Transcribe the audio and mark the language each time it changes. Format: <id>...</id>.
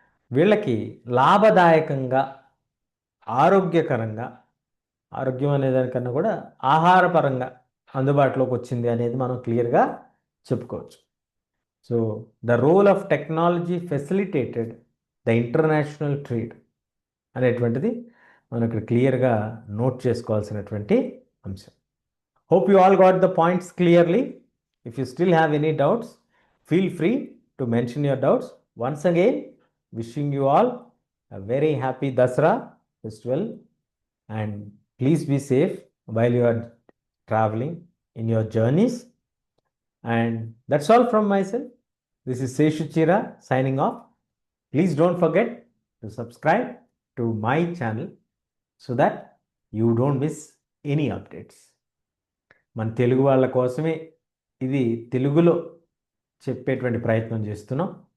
<te>వీళ్ళకి లాభదాయకంగా, ఆరోగ్యకరంగా, ఆరోగ్యం అనేదానికన్నా కూడా ఆహారపరంగా అందుబాటులోకి వచ్చింది అనేది మనం క్లియర్గా చెప్పుకోవచ్చు.</te> <en>so the role of technology facilitated the international trade</en> <te>అనేటువంటిది మనం ఇక్కడ క్లియర్గా నోట్ చేసుకోవాల్సినటువంటి అంశం.</te> <en>Hope you all got the points clearly. If you still have any doubts, feel free to mention your doubts. Once again, wishing you all a very happy Dasra festival, and please be safe while you are traveling in your journeys. And that's all from myself. This is Seshu Chira signing off. Please don't forget to subscribe to my channel so that you don't miss any updates.</en> <te>మన తెలుగు వాళ్ళ కోసమే ఇది తెలుగులో చెప్పేటువంటి ప్రయత్నం చేస్తున్నాం.</te>